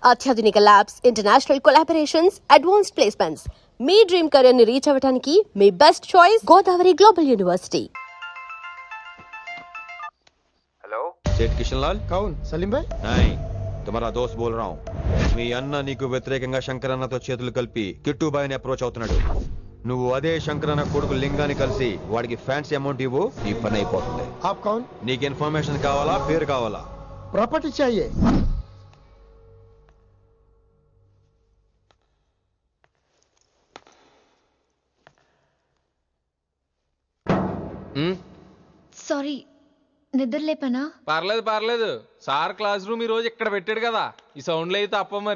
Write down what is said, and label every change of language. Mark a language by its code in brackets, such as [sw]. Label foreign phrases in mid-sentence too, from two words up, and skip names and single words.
[te] అత్యాధునిక ల్యాబ్స్, [en] international collaborations, advanced placements. [te] మీ [en] dream career [te] ని రీచ్ అవ్వడానికి మీ [en] best choice [te] గోదావరి గ్లోబల్ యూనివర్సిటీ. [hi] हेलो सेठ किशन लाल कौन सलीम भाई नहीं तुम्हारा दोस्त बोल रहा हूँ [te] మీ అన్న నీకు వ్యతిరేకంగా శంకరన్నతో చేతులు కలిపి కిట్టుబాయిని అప్రోచ్ అవుతున్నాడు. నువ్వు అదే శంకరన్న కొడుకు లింగాన్ని కలిసి వాడికి [en] fancy amount [te] ఇవ్వు, ఈ పని అయిపోతుంది. [hi] आप कौन [te] నీకు ఇన్ఫర్మేషన్ కావాలా, పేరు కావాలా? [hi] प्रॉपर्टी चाहिए. [te] సారీ, నిద్ర లేపనా? పర్లేదు పర్లేదు, సార్ [en] class room [te] ఈ రోజు ఇక్కడ పెట్టాడు కదా, ఈ సౌండ్లు అయితే తప్ప మరి